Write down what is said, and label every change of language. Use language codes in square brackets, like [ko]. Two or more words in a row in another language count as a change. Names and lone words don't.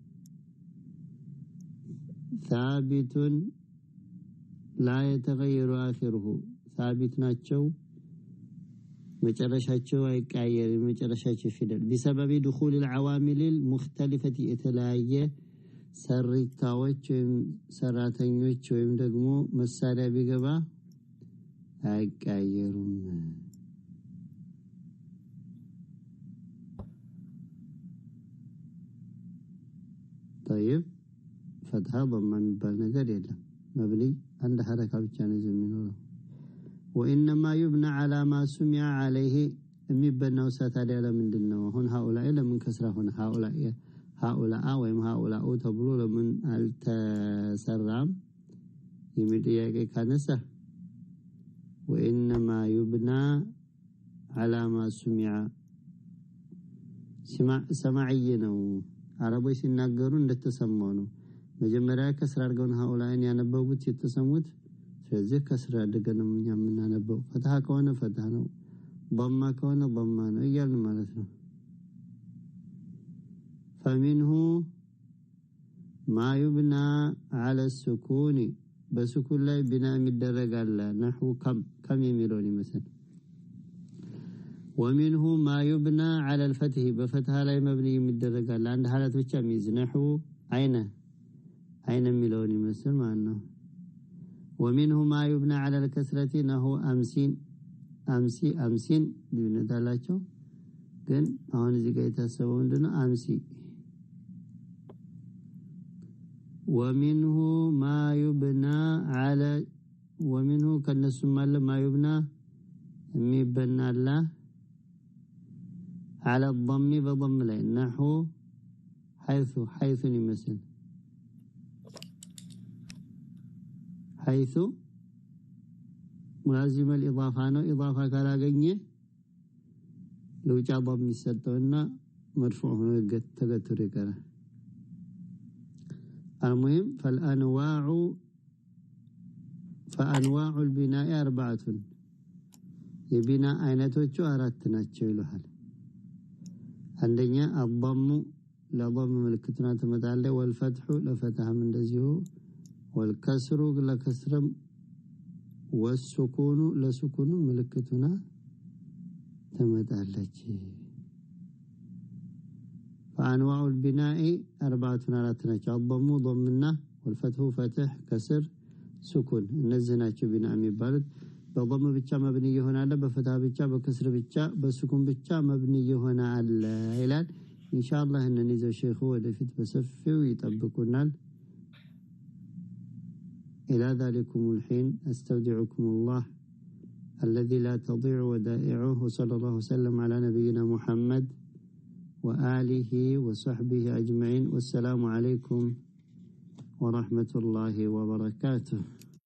[ar] ثابت لا يتغير آخره ثابت [am] ናቸው መጨረሻቸው አይቀየርም መጨረሻቸው ፊደል [ar] بسبب دخول العوامل المختلفة [am] የተለያየ ሰሪታዎች ሰራተኞች ወይም ደግሞ መሳሪያ ቢገባ አይቀየሩም [ar] طيب فتحة ضمة [am] የሚባል ነገር የለም [ar] مبني عند حركة [am] ብቻ ነው የሚኖረው [ar] وانما يبنى على ما سمع عليه [am] የሚበናው ታዲያ ለምንድነው አሁን هؤلاء ለምን ከስራ ሆነ هؤلاء ወይም هؤلاء ተብሎ ለምን አልተሰራም የሚጥያቄ ካነሳ [ar] وانما يبنى على ما سمع [am] ነው አረቦች ሲናገሩ እንደተሰማው ነው መጀመሪያ ከስራ አድርገው هؤلاءን ያነበቡት የተሰሙት ስለዚህ ከስራ አድርገን እኛ የምናነበው ፈትሃ ከሆነ ፈትሃ ነው ضمه ከሆነ ضمه ነው ይያል ማለት ነው [ar] فمنه ما يبنى على السكون [am] በስኩን ላይ ቢና የሚደረጋል [ar] نحو كم [am] የሚለውን ይመስል [ar] ومنه ما يبنى على الفتح بفتح [am] ላይ مبني የሚደረጋል አንድ ሐለት ብቻ የሚይዝ نحو አይነ የሚለውን ይመስል ማለት ነው [ar] ومنه ما يبنى على الكسرة نحو أمسين [am] ልዩነታላቸው ግን አሁን እዚህ ጋር የታሰበው ምንድነው አምሲ [ar] ومنه ما يبنى على ومنه كنسم ما يبنى የሚበና على الضم بضم ላይ نحو حيث يمثل حيث ملازم الإضافة [am] ነው إضافة ካላገኘ ለውጫ ضم ይሰጠውና مرفوع ሆኖ ተገትሮ ይቀራል [ar] المهم فأنواع البناء 4 [am] የቢና አይነቶቹ 4 ናቸው ይላል አንደኛ الضم ለضم ምልክትና ተመጣጣለ والفتح ለفتحም እንደዚሁ والكسر ለከስረም والسكون ለسكون ምልክቱና ተመጣጣለች [ar] فأنواع البناء 4 [am] ናቸው [ar] الضم ضمنا والفتح فتح كسر سكون [am] እነዚህ ናቸው ቢና የሚባሉት በضم ብቻ مبني ይሆናል በፈትሃ ብቻ በከስር ብቻ በስኩን ብቻ مبني ይሆናል ይላል ኢንሻአላህ እንነዚህ ሼኹ ወደፊት በሰፊው ይጠብቁናል [ar] إلى ذلكم الحين أستودعكم الله الذي لا تضيع ودائعه صلى الله وسلم على نبينا محمد وآله وصحبه أجمعين والسلام عليكم ورحمة الله وبركاته